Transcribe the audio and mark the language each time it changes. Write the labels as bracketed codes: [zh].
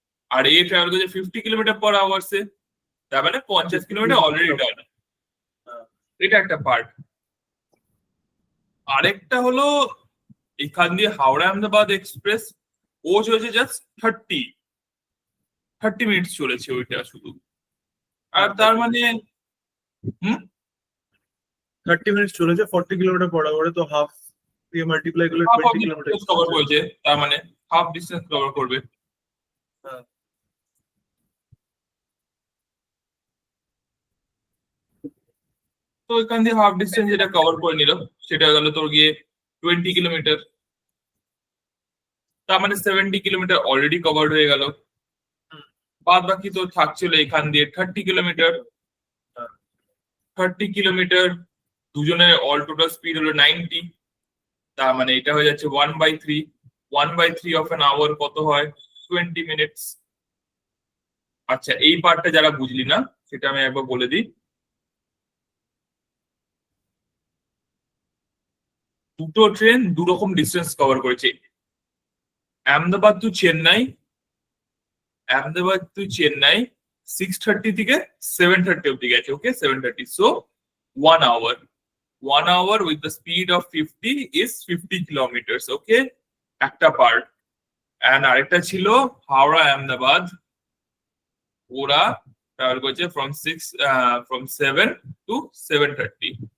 [bn] আর a travel করেছে 50 kilometre পার আওয়ার্সে, তার মানে 50 কিলোমিটার অলরেডি ডান। এটা একটা পার্ট। আরেকটা হলো এখান দিয়ে হাওড়া আহমেদাবাদ এক্সপ্রেস ও চলেছে জাস্ট 30 মিনিটস চলেছে ওইটা শুধু। আর তার মানে হুম [hi] 30 मिनट्स चले जाए 40 किलोमीटर पड़ा हुआ है तो हाफ ये मल्टीप्लाई कर लो [en] half of [hi] 20 kilometre [bn] distance cover করেছে, তার মানে হাফ ডিস্টেন্স কভার করবে। [hi] हाँ [bn] তো এখান দিয়ে হাফ ডিস্টেন্স যেটা কভার করে নিল সেটা গেল তোর গিয়ে 20 কিলোমিটার, তার মানে 70 কিলোমিটার অলরেডি কভার হয়ে গেল। বাদ বাকি তো থাকছিল এখান দিয়ে 30 কিলোমিটার। 30 কিলোমিটার দুজনের অল টোটাল স্পিড হলো 90, তার মানে এটা হয়ে যাচ্ছে 1/3। 1/3 অফ অ্যান আওয়ার কত হয়? 20 মিনিটস। আচ্ছা, এই পার্টটা যারা বুঝলি না সেটা আমি একবার বলে দিই। দুটো ট্রেন দু রকম ডিস্টেন্স কভার করেছে। আহমেদাবাদ টু চেন্নাই, আহমেদাবাদ টু চেন্নাই 6:30 থেকে 7:30 অব্দি গেছে। [en] Okay, 7:30, so 1 hour। 1 hour with the speed of 50 is 50 kilometers। [bn] ওকে, একটা পার্ট। এন্ড আরেকটা ছিল হাওড়া আহমেদাবাদ, ওরা ট্রাভেল করেছে ফ্রম 7 টু 7:30।